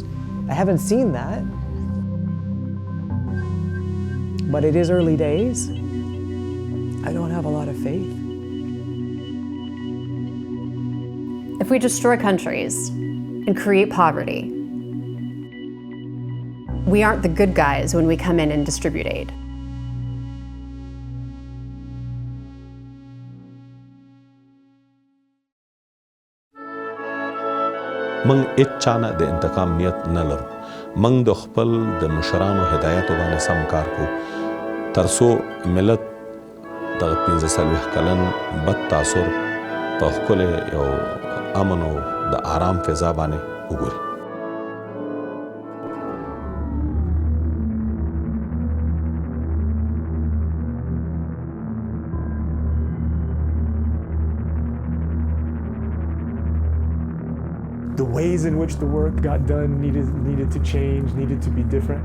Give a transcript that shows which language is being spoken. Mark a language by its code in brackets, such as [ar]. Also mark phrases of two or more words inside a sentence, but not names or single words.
[en] I haven't seen that, but it is early days. I don't have a lot of faith. If we destroy countries and create poverty, we aren't the good guys when we come in and distribute aid. [ps] من هیڅ چانه د انتقام نیت نه لرو. من د خپل د مشرانو هدایتو باندې سم کار کوو ترڅو ملت د 15 کلن بد تاثر په ښکلې یو امن او د آرام فضا باندې وګوري. [en] The ways in which the work got done needed to change, needed to be different.